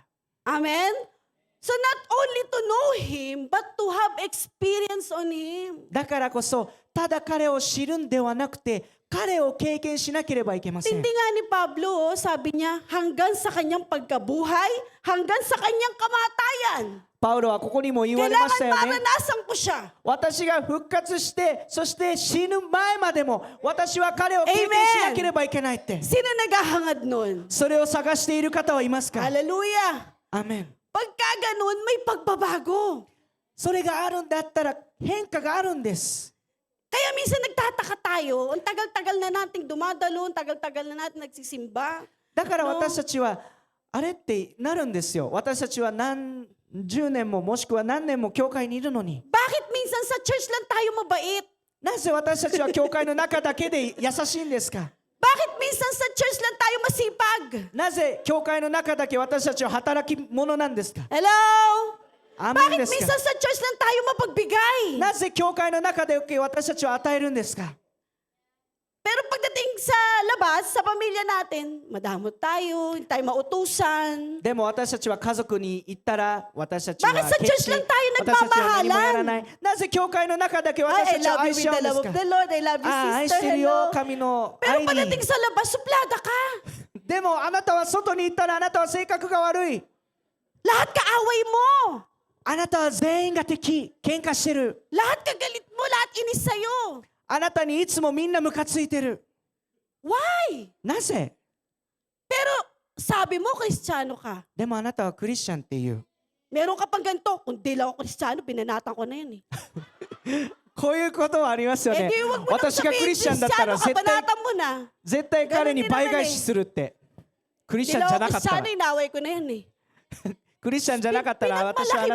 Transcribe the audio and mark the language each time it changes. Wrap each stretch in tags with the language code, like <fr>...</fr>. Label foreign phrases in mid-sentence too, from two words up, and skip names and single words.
<en>Amen? So not only to know Him, but to have experience on Him.</en> <ja>だからこそ、ただ彼を知るんではなくて、彼を経験しなければいけません</ja> <tl>Tindi。nga ni Pablo, sabi niya, hanggang sa kanyang pagkabuhay, hanggang sa kanyang kamatayan.</tl> <ja>パウロはここにも言われました</ja> <tl>Kailangan</tl> <ja>よね。</ja> <tl>maranasan ko siya.</tl> <ja>私が復活して、そして死ぬ前までも、私は彼を経験しなければいけないって。</ja> <tl>Sino naghahangad nun?</tl> <ja>それを探している方はいますか？</ja> <en>Hallelujah.</en> <ja>アーメン。</ja> <tl>Pagka ganun, may pagbabago.</tl> <ja>それがあるんだったら変化があるんです。 Kaya minsan nagtataka tayo, ang tagal-tagal na nating dumadalo, ang tagal-tagal na natin nagsisimba. だから私たちは、あれってなるんですよ。私たちは何十年ももしくは何年も教会にいるのに。</ja> <tl>Bakit minsan sa church lang tayo mabait?</tl> <ja>なぜ私たちは教会の中だけで優しいんですか？</ja> <tl>Bakit minsan sa church lang tayo masipag?</tl> <ja>なぜ教会の中だけ私たちは働き者なんですか？</ja> <en>Hello?</en> <ja>アーメン</ja> <tl>Bakit</tl> <ja>です</ja> <tl>minsan</tl> <ja>か？</ja> <tl>sa church lang tayo mapagbigay?</tl> <ja>なぜ教会の中で私たちは与えるんですか？</ja> <tl>Pero pagdating sa labas, sa pamilya natin, madamot tayo, hindi tayo mautusan.</tl> <ja>でも私たちは家族に行ったら私たちは</ja> <tl>Bakit sa</tl> <ja>決</ja> <tl>church</tl> <ja>心</ja> <tl>lang tayo</tl> <ja>私たちは何もやら</ja> <tl>nagmamahalan?</tl> <ja>ない。なぜ教会の中だけ</ja> <tl>Ay,</tl> <ja>私</ja> <en>I</en> <ja>たちは</ja> <en>love</en> <ja>愛</ja> <en>you</en> <ja>し</ja> <en>with</en> <ja>合う</ja> <en>the</en> <ja>んで</ja> <en>love</en> <ja>す</ja> <en>of</en> <ja>か？</ja> <en>the Lord. I love you,</en> <ja>ああ、愛し</ja> <en>sister.</en> <ja>てるよ</ja> <en>Hello.</en> <ja>神の</ja> <tl>Pero</tl> <ja>愛に。</ja> <tl>pagdating sa labas, suplada ka.</tl> <ja>でもあなたは外に行ったらあなたは性格が悪い。</ja> <tl>Lahat kaaway mo.</tl> <ja>あなたは全員が敵、喧嘩してる。</ja> <tl>Lahat kagalit mo, lahat inis sa'yo.</tl> <ja>あなたにいつもみんなムカついてる。</ja> <en>Why?</en> <ja>なぜ？</ja> <tl>Pero sabi mo, Kristiyano ka.</tl> <ja>でもあなたはクリスチャンっていう。</ja> <tl>Meron ka pang ganito. Kung di lang ako Kristiyano, binanatan ko na yan eh.</tl> <ja>こういうことはありますよ</ja> <tl>Eh</tl> <ja>ね</ja> <tl>di, wag。mo nang</tl> <ja>私がク</ja> <tl>sabihin,</tl> <ja>リスチャンだった</ja> <tl>Kristiyano</tl> <ja>ら</ja> <tl>ka,</tl> <ja>絶対</ja> <tl>banatan mo na.</tl> <ja>絶対彼に倍返しするって。クリス</ja> <tl>Di</tl> <ja>チャン</ja> <tl>lang</tl> <ja>じゃ</ja> <tl>ako</tl> <ja>なかったら</ja> <tl>Kristiyano, inaway ko na yan eh.</tl> <ja>クリスチャンじゃなかったら私はあ</ja>